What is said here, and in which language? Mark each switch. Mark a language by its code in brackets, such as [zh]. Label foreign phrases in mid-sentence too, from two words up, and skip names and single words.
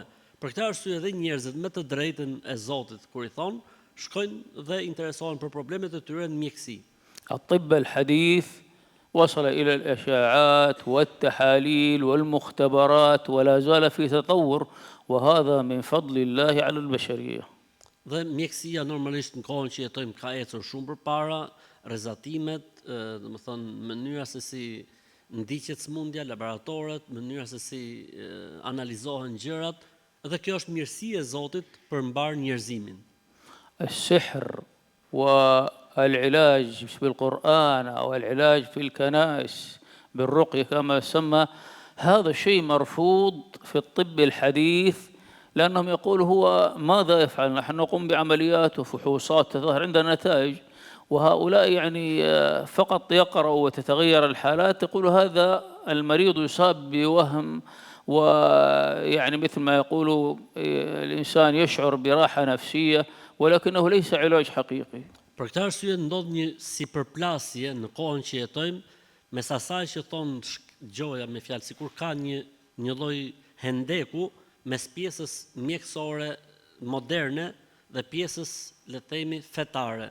[sq] Për këtë arsye edhe njerëzit me të drejtën e Zotit, kur i thonë, shkojnë dhe interesohen për problemet e tyre në mjekësi. [ar] الطب الحديث وصل إلى الإشاعات والتحاليل والمختبرات ولا زال في تطور، وهذا من فضل الله على البشرية. [sq] Dhe mjekësia normalisht në kohën që jetojmë ka ecur shumë përpara, rrezatimet, domethënë mënyra se si ndiqet sëmundja, laboratorët, mënyra se si analizohen gjërat, dhe kjo është mirësi e Zotit për mbar njerëzimin. [ar] السحر والعلاج بالقرآن أو العلاج في الكنائس بالرقية كما يسمى، هذا شيء مرفوض في الطب الحديث، لأنهم يقولوا هو ماذا يفعل؟ نحن نقوم بعمليات وفحوصات تظهر عندنا نتائج، وهؤلاء يعني فقط يقرأوا وتتغير الحالات، يقولوا هذا المريض يصاب بوهم، ويعني مثل ما يقولوا الإنسان يشعر براحة نفسية، ولكنه ليس علاج حقيقي. [sq] Për këtë arsye ndodh një sipërplasje në kohën që jetojmë mes asaj që thon gjoja me fjalë, sikur ka një lloj hendeku mes pjesës mjekësore moderne dhe pjesës, le të themi, fetare.